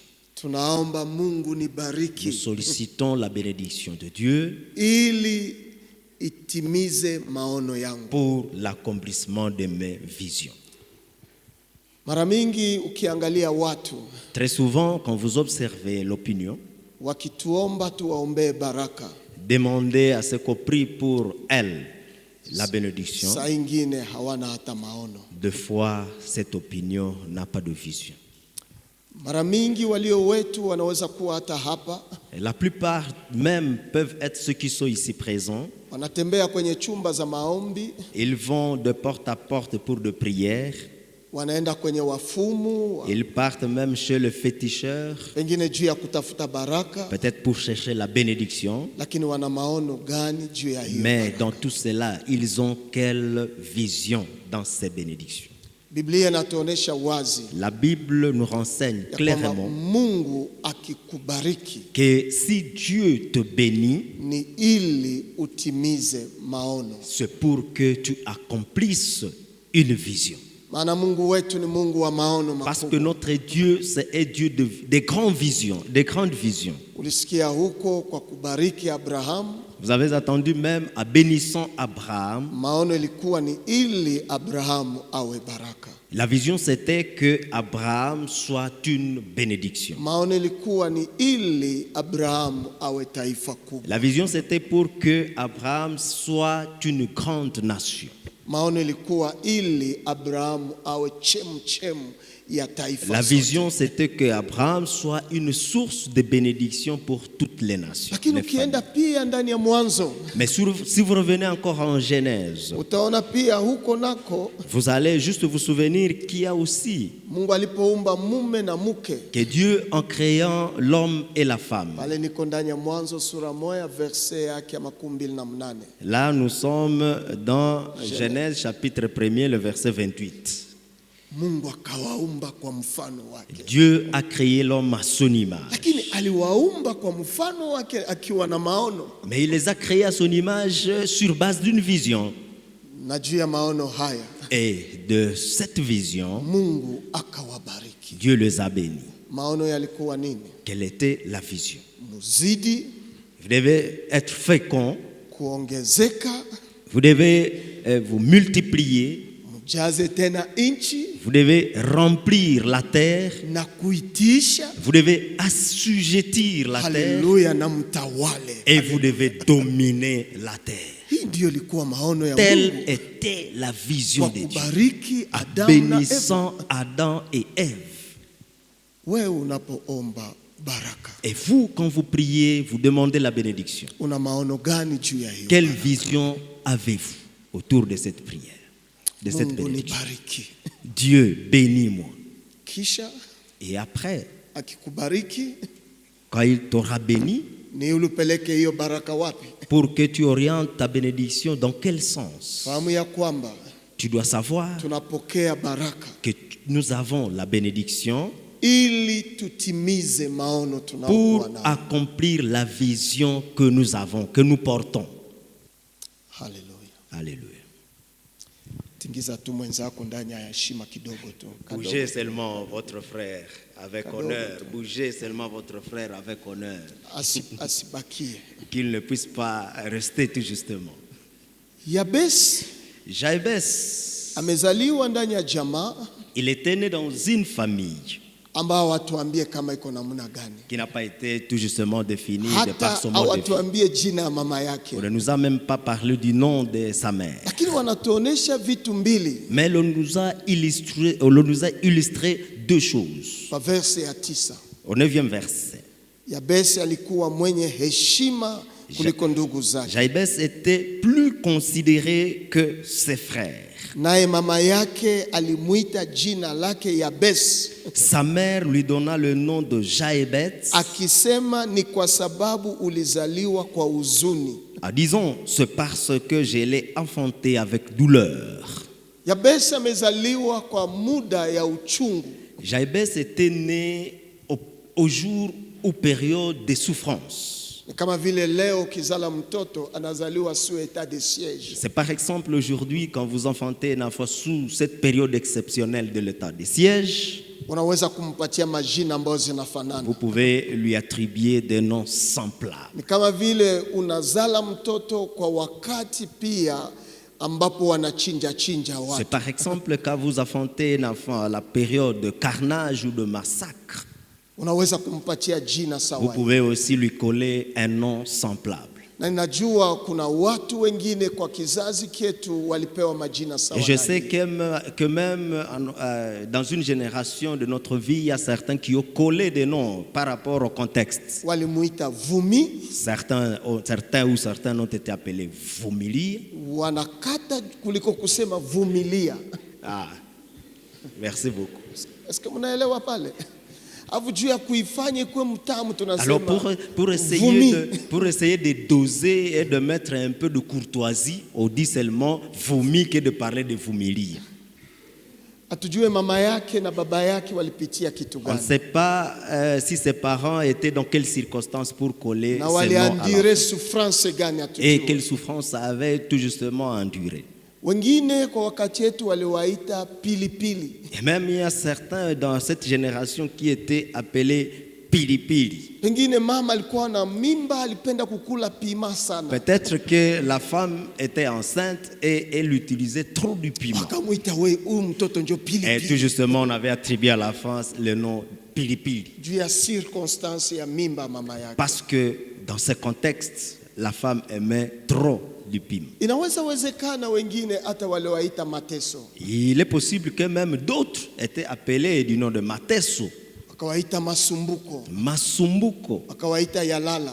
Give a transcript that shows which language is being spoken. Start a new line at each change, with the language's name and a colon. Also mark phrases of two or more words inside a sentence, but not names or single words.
Swahili: Tunaomba Mungu nibariki.
French: Nous sollicitons la bénédiction de Dieu
Swahili: ili itimize maono yangu,
French: pour l'accomplissement de mes visions.
Swahili: Mara mingi ukiangalia watu,
French: très souvent quand vous observez l'opinion,
Swahili: wakituomba tuwaombee baraka,
French: demandez à ce qu'on prie pour elle la bénédiction.
Swahili: Saa ingine hawana hata maono.
French: Deux fois, cette opinion n'a pas de vision.
Swahili: Mara mingi walio wetu wanaweza kuwa hata hapa.
French: Et la plupart même peuvent être ceux qui sont ici présents.
Swahili: Wanatembea kwenye chumba za maombi.
French: Ils vont de porte à porte pour de prières.
Swahili: Wanaenda kwenye wafumu.
French: Ils partent même chez le féticheur.
Swahili: Pengine juu ya kutafuta baraka.
French: Peut-être pour chercher la bénédiction.
Swahili: Lakini wana maono gani juu ya hiyo?
French: Mais dans tout cela, ils ont quelle vision dans ces bénédictions?
Swahili: Biblia inatuonesha wazi.
French: La Bible nous renseigne clairement
Swahili: Mungu akikubariki,
French: que si Dieu te bénit,
Swahili: ni ili utimize maono.
French: C'est pour que tu accomplisses une vision.
Swahili: Maana Mungu wetu ni Mungu wa maono makubwa.
French: Parce que notre Dieu, c'est un Dieu de grandes visions, de grandes visions.
Swahili: Ulisikia huko kwa kubariki Abraham.
French: Vous avez attendu même à bénissant Abraham.
Swahili: Maono ilikuwa ni ili Abraham awe baraka.
French: La vision c'était que Abraham soit une bénédiction.
Swahili: Maono ilikuwa ni ili Abraham awe taifa kubwa.
French: La vision c'était pour que Abraham soit une grande nation.
Swahili: Maono ilikuwa ili Abraham awe chemchemu ya taifa.
French: La vision c'était que Abraham soit une source de bénédiction pour toutes les nations.
Swahili: Lakini ukienda pia ndani ya Mwanzo,
French: mais si vous revenez encore en Genèse,
Swahili: utaona pia huko nako,
French: vous allez juste vous souvenir qu'il y a aussi
Swahili: Mungu alipoumba mume na mke,
French: que Dieu en créant l'homme et la femme.
Swahili: Pale niko ndani ya Mwanzo sura 1 verset yake ya 28.
French: Là nous sommes dans Genèse chapitre 1er le verset 28.
Swahili: Mungu akawaumba kwa mfano wake.
French: Dieu a créé l'homme à son image.
Swahili: Lakini aliwaumba kwa mfano wake akiwa na maono.
French: Mais il les a créés à son image sur base d'une vision.
Swahili: Na juu ya maono haya,
French: et de cette vision,
Swahili: Mungu akawabariki.
French: Dieu les a bénis.
Swahili: Maono yalikuwa nini?
French: Quelle était la vision?
Swahili: Muzidi,
French: vous devez être fécond.
Swahili: Kuongezeka,
French: vous devez vous multiplier.
Swahili: Mjaze tena inchi,
French: vous devez remplir la terre.
Swahili: Na kuitisha,
French: vous devez assujettir la
Swahili: Hallelujah,
French: terre.
Swahili: na mtawale.
French: Et vous devez dominer la terre.
Swahili: Hii ndio ilikuwa maono ya
French: Telle
Swahili: Mungu.
French: était la vision de Dieu. Bénissant Adam et Ève.
Swahili: Wewe unapoomba baraka,
French: et vous, quand vous priez, vous demandez la bénédiction.
Swahili: Una maono gani juu ya hiyo?
French: Quelle vision avez-vous autour de cette prière? De cette bénédiction. Dieu bénis-moi.
Swahili: Kisha,
French: et après,
Swahili: akikubariki,
French: quand il t'aura béni,
Swahili: ni ulupeleke hiyo baraka wapi?
French: Pour que tu orientes ta bénédiction dans quel sens?
Swahili: Fahamu ya kwamba
French: tu dois savoir
Swahili: tunapokea baraka
French: que nous avons la bénédiction
Swahili: ili tutimize maono
French: pour accomplir la vision que nous avons, que nous portons.
Swahili: Haleluya.
French: Alléluia.
Swahili: Tingiza tu mwenzako ndani ya heshima kidogo tu.
French: Bougez seulement votre frère avec
Swahili: Kadogo
French: honneur.
Swahili: tu.
French: Bougez seulement votre frère avec honneur.
Swahili: Asibakie.
French: Qu'il ne puisse pas rester tout justement.
Swahili: Yabesi
French: Jabès,
Swahili: amezaliwa ndani ya jamaa
French: il était né dans une famille
Swahili: ambao watuambie kama iko namna gani.
French: qui n'a pas été tout justement définie de par
Swahili: Hata
French: son mode de vie.
Swahili: hawatuambie jina ya mama yake.
French: On ne nous a même pas parlé du nom de sa mère.
Swahili: Lakini wanatuonesha vitu mbili
French: Mais on nous a illustré deux choses.
Swahili: kwa verse ya 9.
French: Au 9e verset.
Swahili: Yabesi alikuwa mwenye heshima kuliko ndugu zake.
French: Jabès était plus considéré que ses frères.
Swahili: Naye mama yake alimuita jina lake Yabesi,
French: Sa mère lui donna le nom de Jaébet,
Swahili: akisema ni kwa sababu ulizaliwa kwa huzuni.
French: disons, c'est parce que je l'ai enfanté avec douleur.
Swahili: Yabesi amezaliwa kwa muda ya uchungu.
French: Jaébès était né au jour ou période de souffrance.
Swahili: Ni kama vile leo kizala mtoto anazaliwa
French: sous état de siège. C'est par exemple aujourd'hui quand vous enfantez un enfant sous cette période exceptionnelle de l'état de siège,
Swahili: Unaweza kumpatia majina ambayo zinafanana.
French: vous pouvez lui attribuer des noms semblables.
Swahili: Ni kama vile unazala mtoto kwa wakati pia ambapo wanachinja
French: C'est
Swahili: watu.
French: par exemple quand vous enfantez un enfant à la période de carnage ou de massacre,
Swahili: Unaweza kumpatia jina
French: vous
Swahili: sawa.
French: pouvez aussi lui coller un nom semblable.
Swahili: Na ninajua kuna watu wengine kwa kizazi chetu walipewa majina sawa.
French: Et je sais que même dans une génération de notre vie, il y a certains qui ont collé des noms par rapport au contexte.
Swahili: Walimuita Vumi,
French: Certains ont été appelés Vumilia.
Swahili: wanakata kuliko kusema vumilia.
French: Ah, merci beaucoup. Est-ce que
Swahili: mnaelewa pale? Afu juu ya kuifanya ikuwe mtamu tunasema.
French: Alors
Swahili: Vumi.
French: pour essayer de doser et de mettre un peu de courtoisie, on dit seulement vomi que de parler de vumilia.
Swahili: Atujue mama yake na baba yake walipitia kitu
French: On ne
Swahili: gani.
French: sait pas si ses parents étaient dans quelles circonstances pour coller
Swahili: Na
French: ces noms à
Swahili: waliandire
French: l'enfant.
Swahili: souffrance gani
French: Et
Swahili: atujue.
French: quelle souffrance ça avait tout justement enduré.
Swahili: Wengine kwa wakati wetu waliwaita pilipili.
French: Et même il y a certains dans cette génération qui étaient appelés pilipili.
Swahili: Pengine mama alikuwa na mimba, alipenda kukula pima sana.
French: Peut-être que la femme était enceinte et elle utilisait trop du piment.
Swahili: Wakamuita we huyu mtoto ndio
French: Et tout
Swahili: pilipili.
French: justement, on avait attribué à la France le nom pilipili.
Swahili: Juu ya circonstance ya mimba mama yake.
French: Parce que dans ce contexte, la femme aimait trop du piment.
Swahili: Inaweza wezekana wengine hata waliwaita mateso.
French: Il est possible que même d'autres étaient appelés du nom de Mateso,
Swahili: Wakawaita masumbuko. Masumbuko, Wakawaita yalala.